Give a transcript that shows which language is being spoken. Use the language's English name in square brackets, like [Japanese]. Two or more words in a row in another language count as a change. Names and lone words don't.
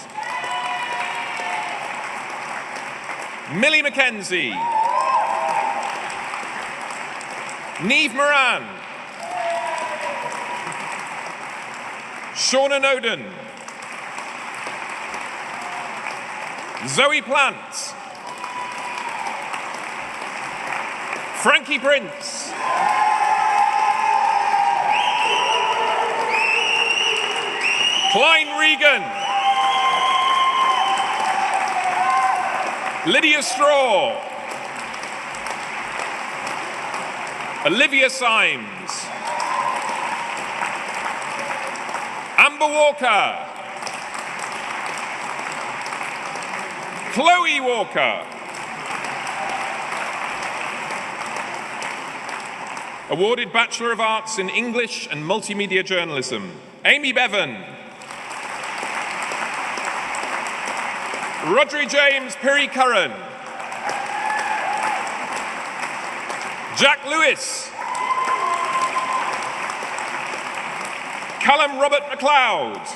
[English] Millie Mackenzie. Niamh Moran. Shauna Noden. Zoe Plant. Frankie Prince. Klein Regan. Lydia Straw. Olivia Symes. Amber Walker. Chloe Walker. Awarded Bachelor of Arts in English and Multimedia Journalism, Amy Bevan. Rodri James Piri Curran. Jack Lewis. Callum Robert MacLeod.